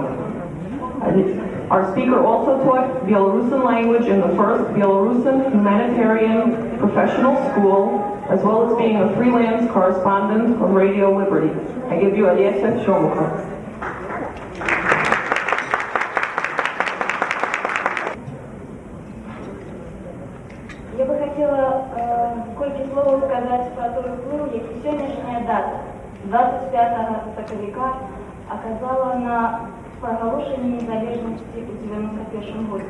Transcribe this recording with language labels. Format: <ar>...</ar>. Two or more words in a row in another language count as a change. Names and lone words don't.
<en>Our speaker also taught Belarusian language in the first Belarusian humanitarian professional school, as well as being a freelance correspondent of Radio Liberty. I give you Олеся Шомуха.</en> <be>Я бы хотела колькі слова сказаць пра той уплыў, які сённяшняя дата, 25 сакавіка, аказала на прагалошэнне незалежнасці ў 91 годзе.</be>